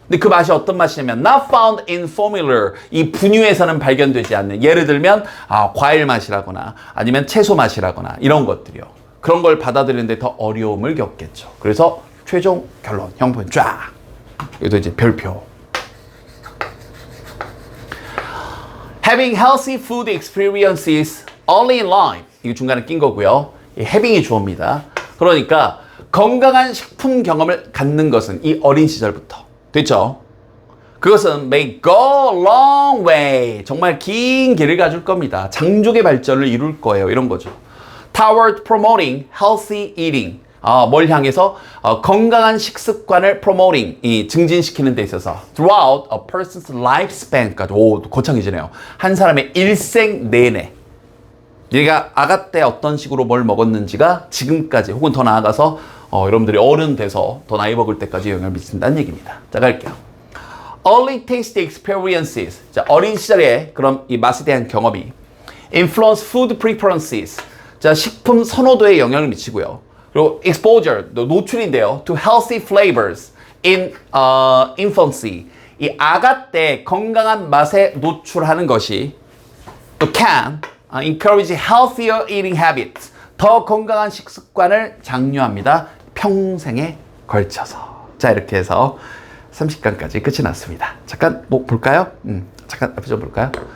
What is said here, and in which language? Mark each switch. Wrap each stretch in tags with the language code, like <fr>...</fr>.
<ko>근데 그 맛이 어떤 맛이냐면</ko> <en>not found in formula,</en> <ko>이 분유에서는 발견되지 않는, 예를 들면 과일 맛이라거나 아니면 채소 맛이라거나 이런 것들이요. 그런 걸 받아들이는데 더 어려움을 겪겠죠. 그래서 최종 결론 형편 쫙, 여기도 이제 별표.</ko> <en>Having healthy food experiences early in life,</en> <ko>이거 중간에 낀 거고요. 이 having이 주어입니다. 그러니까 건강한 식품 경험을 갖는 것은 이 어린 시절부터. 됐죠? 그것은</ko> <en>may go a long way.</en> <ko>정말 긴 길을 가줄 겁니다. 장족의 발전을 이룰 거예요. 이런 거죠.</ko> <en>Toward promoting healthy eating.</en> <ko>뭘 향해서 건강한 식습관을 promoting, 이 증진시키는 데 있어서</ko> <en>throughout a person's lifespan</en> <ko>까지. 오, 거창해지네요. 한 사람의 일생 내내. 얘가 아가 때 어떤 식으로 뭘 먹었는지가 지금까지 혹은 더 나아가서 여러분들이 어른 돼서 더 나이 먹을 때까지 영향을 미친다는 얘기입니다. 자, 갈게요.</ko> <en>Early taste experiences.</en> <ko>자, 어린 시절에 그럼 이 맛에 대한 경험이</ko> <en>influence food preferences.</en> <ko>자, 식품 선호도에 영향을 미치고요. 그리고 exposure, 노출인데요.</ko> <en>to healthy flavors in infancy.</en> <ko>이 아가 때 건강한 맛에 노출하는 것이 또</ko> <en>can encourage healthier eating habits.</en> <ko>더 건강한 식습관을 장려합니다. 평생에 걸쳐서. 자, 이렇게 해서 30강까지 끝이 났습니다. 잠깐 뭐 볼까요? 잠깐 앞에 좀 볼까요?</ko>